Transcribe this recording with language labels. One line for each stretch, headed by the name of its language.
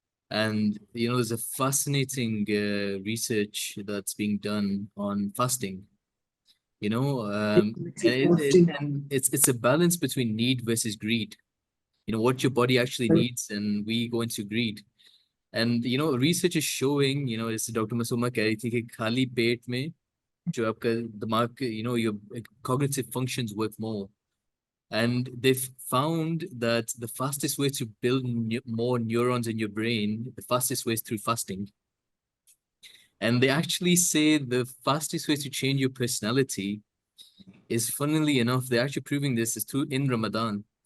English: And, there's a fascinating research that's being done on fasting. And it's a balance between need versus greed. What your body actually needs, and we go into greed. And research is showing, it's Dr.
Hindi: Masuma कह रही थी कि खाली पेट में जो आपका दिमाग,
English: your cognitive functions work more. And they've found that the fastest way to build more neurons in your brain, the fastest way is through fasting. And they actually say the fastest way to change your personality is, funnily enough, they're actually proving this is in Ramadan.